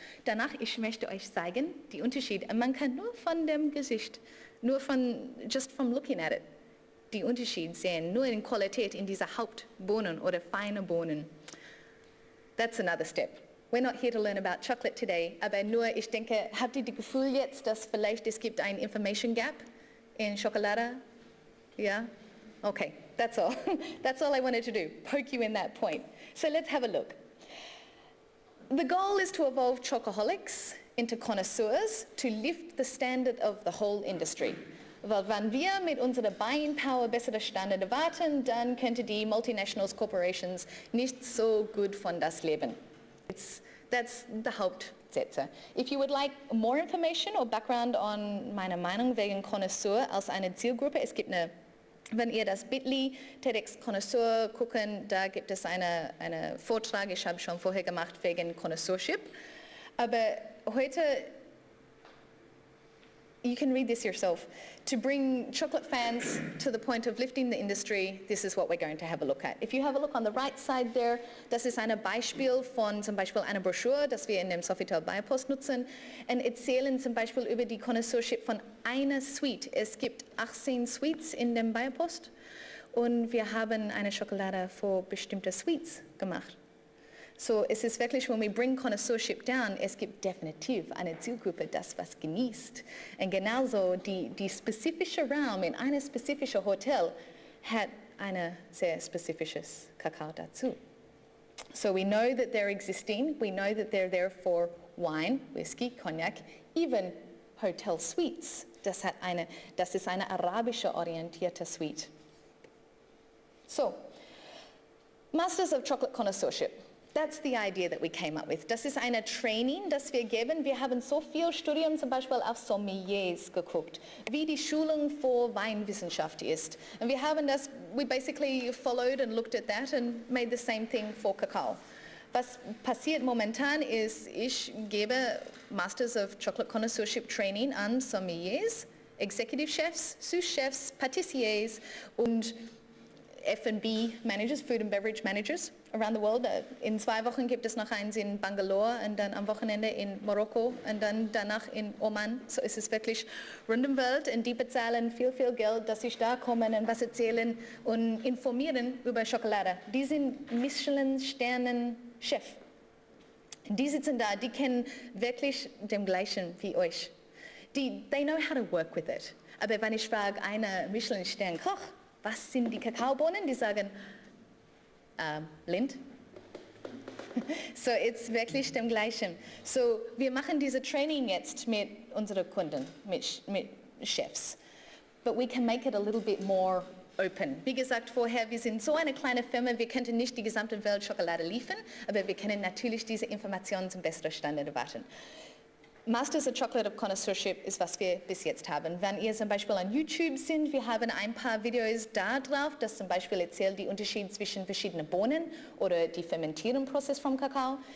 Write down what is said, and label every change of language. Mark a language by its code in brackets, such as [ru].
[de] Danach, ich möchte euch zeigen, die Unterschiede. Man kann nur von dem Gesicht, [en] just from looking at it, [de] die Unterschiede sehen, nur in Qualität in dieser Hauptbohnen oder feine Bohnen. [en] That's another step. We're not here to learn about chocolate today, [de] aber nur, ich denke, habt ihr das Gefühl jetzt, dass vielleicht es gibt ein Information Gap in Schokolade? [en] Yeah? Okay, that's all. That's all I wanted to do, poke you in that point. So let's have a look. The goal is to evolve chocoholics into connoisseurs to lift the standard of the whole industry. [de] Weil wenn wir mit unserer Buying Power bessere Standards warten, dann könnte die Multinationals Corporations nicht so gut von das leben. [en] That's the [de] Hauptsätze. [en] If you would like more information or background on [de] meine Meinung wegen Connoisseur als eine Zielgruppe, es gibt wenn ihr das Bitly TEDx Connoisseur gucken, da gibt es einen Vortrag, ich habe schon vorher gemacht wegen Connoisseurship. Aber heute, [en] you can read this yourself. To bring chocolate fans to the point of lifting the industry, this is what we're going to have a look at. If you have a look on the right side there, [de] das ist ein Beispiel von zum Beispiel einer Broschüre, das wir in dem Sofitel Biopost nutzen, und erzählen zum Beispiel über die Connoisseurship von einer Suite. Es gibt 18 Suites in dem Biopost und wir haben eine Schokolade für bestimmte Suites gemacht. So es ist wirklich, [en] when we bring connoisseurship down, [de] es gibt definitiv eine Zielgruppe, das was genießt. Und genauso die spezifische Raum in einem spezifischen Hotel hat ein sehr spezifisches Kakao dazu. [en] So we know that they're existing, we know that they're there for wine, whiskey, cognac, even hotel suites. [de] Das ist eine arabische orientierte Suite. [en] So, Masters of Chocolate Connoisseurship. That's the idea that we came up with. [de] Das ist eine Training, das wir geben. Wir haben so viel Studien zum Beispiel auf Sommeliers geguckt, wie die Schulung für Weinwissenschaft ist. Und wir haben [en] we basically followed and looked at that and made the same thing for Kakao. [de] Was passiert momentan ist, ich gebe Masters of Chocolate Connoisseurship Training an Sommeliers, Executive Chefs, Sous-Chefs, Patissiers und [en] F&B Managers, Food and Beverage Managers around the world. [de] In 2 Wochen gibt es noch eins in Bangalore und dann am Wochenende in Marokko und dann danach in Oman. So ist es wirklich rund um die Welt und die bezahlen viel, viel Geld, dass sie da kommen und was erzählen und informieren über Schokolade. Die sind Michelin-Sternen-Chef. Die sitzen da, die kennen wirklich den gleichen wie euch. [en] They know how to work with it. [de] Aber wenn ich frage einen Michelin-Stern-Koch, was sind die Kakaobohnen? Die sagen, Lind. [en] So, it's [de] wirklich dem Gleichen. So, wir machen diese Training jetzt mit unseren Kunden, mit Chefs. [en] But we can make it a little bit more open. [de] Wie gesagt vorher, wir sind so eine kleine Firma, wir könnten nicht die gesamte Welt Schokolade liefern, aber wir können natürlich diese Informationen zum besten Standard erwarten. Masters of Chocolate of Connoisseurship ist, was wir bis jetzt haben. Wenn ihr zum Beispiel an YouTube sind, wir haben ein paar Videos da drauf, das zum Beispiel erzählt die Unterschiede zwischen verschiedenen Bohnen oder die Fermentierungsprozess vom Kakao.